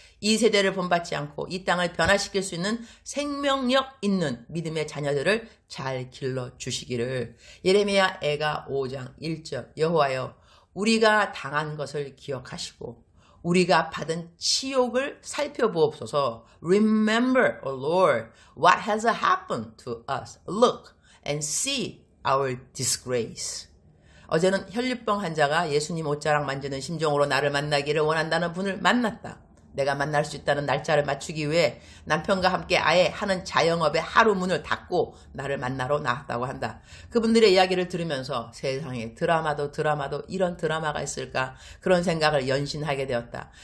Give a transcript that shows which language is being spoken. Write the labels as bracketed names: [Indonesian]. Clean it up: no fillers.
[Korean] 이 세대를 본받지 않고 이 땅을 변화시킬 수 있는 생명력 있는 믿음의 자녀들을 잘 길러주시기를. 예레미야 애가 5장 1절 여호와여 우리가 당한 것을 기억하시고 우리가 받은 치욕을 살펴보옵소서. [English] Remember, O Lord, what has happened to us. Look and see our disgrace. [Korean] 어제는 혈류병 환자가 예수님 옷자락 만지는 심정으로 나를 만나기를 원한다는 분을 만났다. 내가 만날 수 있다는 날짜를 맞추기 위해 남편과 함께 아예 하는 자영업의 하루 문을 닫고 나를 만나러 나왔다고 한다. 그분들의 이야기를 들으면서 세상에 드라마도 이런 드라마가 있을까 그런 생각을 연신하게 되었다.